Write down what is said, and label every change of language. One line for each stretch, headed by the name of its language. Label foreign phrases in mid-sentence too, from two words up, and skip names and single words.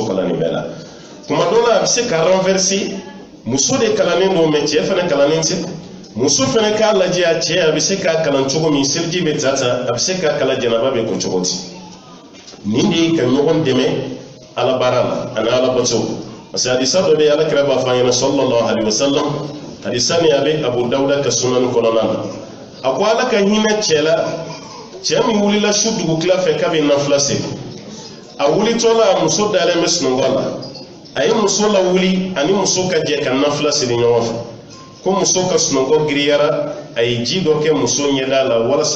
Bambara: kalan nin bɛɛ la kuma dɔ la a bɛ se ka renverser muso de kalannen don mais cɛ fana kalannen tɛ muso fana k'a lajɛ a cɛ a bɛ se k'a kalan cogo min seliji bɛ ta a bɛ se k'a kalan jɛnɛba bɛ ko cogo di nin de ye ka ɲɔgɔn dɛmɛ ala baara la ani ala bato
French: parce que
Bambara: hadisa dɔ bɛ yen ala kira b'a fɔ an ɲɛna
Arabic: صلى الله عليه وسلم
Bambara: hadisa nin a bɛ abu dawuda ka sunan kɔnɔna na a ko ala ka hinɛ cɛ la cɛ min wulila su dugu tila fɛ k'a bɛ nafila segi a wulitɔ la muso dalen bɛ sunɔgɔ la a ye muso lawuli ani muso ka jɛ ka nafila siri ɲɔgɔn fɛ ko muso ka sunɔgɔ giriyara a ye ji dɔ kɛ muso ɲɛda la walasa